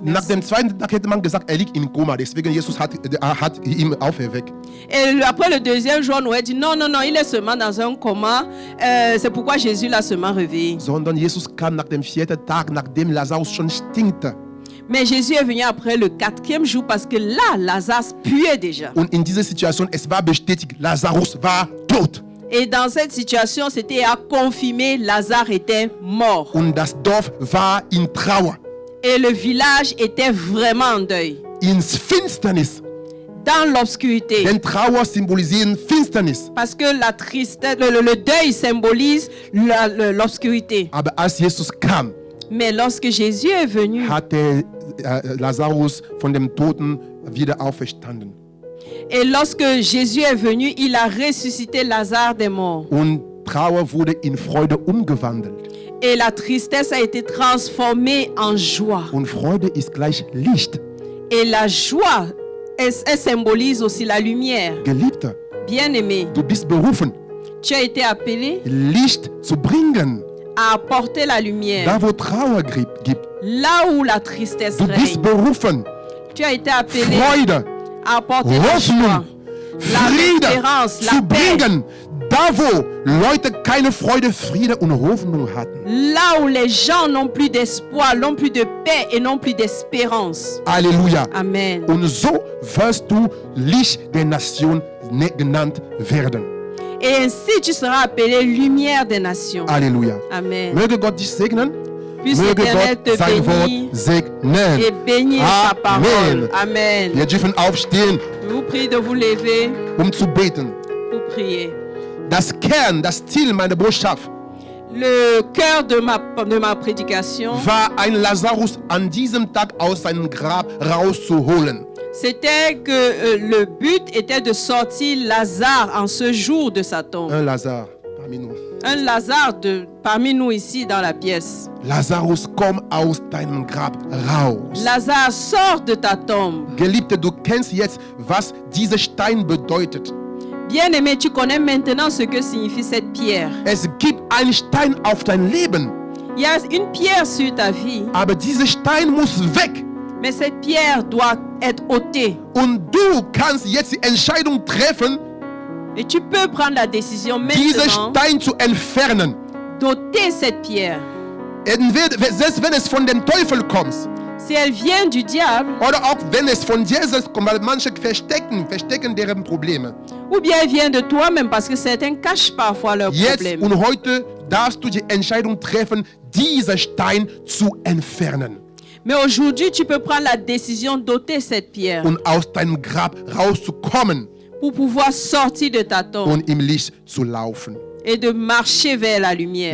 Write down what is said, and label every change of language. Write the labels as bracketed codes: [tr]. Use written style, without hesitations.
[de] Nach dem zweiten Tag hätte man gesagt, er liegt im Koma, deswegen Jesus hat ihn auferweckt. [fr] Et après le deuxième jour, on aurait dit, non, non, non, il est seulement dans un coma, c'est pourquoi Jésus l'a seulement réveillé. [de] Sondern Jesus kam nach dem 4. Tag, nachdem Lazarus schon stinkte. [fr] Mais Jésus est venu après le 4e jour parce que là, Lazare puait déjà. [de] Und in dieser Situation, es war bestätigt, Lazarus war tot. [fr] Et dans cette situation, c'était à confirmer, Lazare était mort. [de] Und das Dorf war in Trauer, [fr] Et le village était vraiment en deuil, [de] ins Finsternis. [fr] dans l'obscurité. [de] Denn Trauer symbolisiert Finsternis. [fr] Parce que la tristesse, le deuil symbolise l'obscurité. [de] Aber als Jesus kam, [fr] Mais lorsque Jésus est venu, [de] hat Lazarus von dem Toten wieder auferstanden. [fr] et lorsque Jésus est venu, il a ressuscité Lazare des morts. [de] Und Trauer wurde in Freude umgewandelt. [fr] Et la tristesse a été transformée en joie. [de] Und Freude ist gleich Licht. [fr] Et la joie, elle symbolise aussi la lumière. [de] Geliebter, [fr] Bien-aimé, [de] du bist berufen, [fr] tu as été appelé [de] Licht zu bringen, [fr] à apporter la lumière. [de] da wo Trauer gibt. [fr] Là où la tristesse [de] Du bist [fr] règne. [de] berufen, [fr] Tu as été appelé [de] Freude, [fr] à apporter la joie, [de] Hoffnung, [fr] la espérance, [de] Friede [fr] la [de] zu [fr] paix. [de] bringen, da wo Leute keine Freude, Friede und Hoffnung hatten. [fr] Là où les gens n'ont plus d'espoir, n'ont plus de paix et n'ont plus d'espérance. Halleluja. Amen. [de] Und so wirst du Licht der Nation genannt werden. [fr] Et ainsi tu seras appelé lumière des nations. Halleluja. Amen. [de] Möge Gott dich segnen. [fr] Puisse [de] Möge [fr] l'Éternel [de] Gott [fr] te [de] sein Wort [fr] bénir [de] segnen. [fr] et bénir sa [de] Amen. [fr] parole. Amen. [de] Wir dürfen aufstehen, [fr] Je vous prie de vous lever [de] zu beten. [fr] pour prier. [de] Das Kern, das Ziel meiner Botschaft [fr] Le cœur de ma prédication, [de] war, ein Lazarus an diesem Tag aus seinem Grab rauszuholen. [fr] c'était que le but était de sortir Lazare en ce jour de sa tombe. Un Lazare parmi nous. Un Lazare parmi nous ici dans la pièce. [de] Lazarus, komm aus deinem Grab raus. [fr] Lazare, sors de ta tombe. [de] Geliebte, du kennst jetzt, was dieser Stein bedeutet. [fr] Bien-aimé, tu connais maintenant ce que signifie cette pierre. [de] Es gibt einen Stein auf dein Leben, [fr] Il y a une pierre sur ta vie, [de] aber dieser Stein muss weg. [fr] mais cette pierre doit être ôtée. [de] Und du kannst jetzt die Entscheidung treffen, [fr] Et tu peux prendre la décision [de] diesen [fr] maintenant [de] Stein zu entfernen. [fr] d'ôter cette pierre. [de] Selbst wenn es von dem Teufel kommt, [fr] Si elle vient du diable, [de] oder auch wenn es von Jesus kommt, weil manche verstecken deren Probleme. [fr] ou bien elle vient de toi-même, parce que certains cachent parfois leurs [de] Jetzt [fr] problèmes. [de] und heute darfst du die Entscheidung treffen, diesen Stein zu entfernen [fr] Mais aujourd'hui, tu peux prendre la décision d'ôter cette pierre [de] und aus deinem Grab rauszukommen [fr] pour pouvoir sortir de ta tombe [de] und im Licht zu laufen. [fr] et de marcher vers la lumière.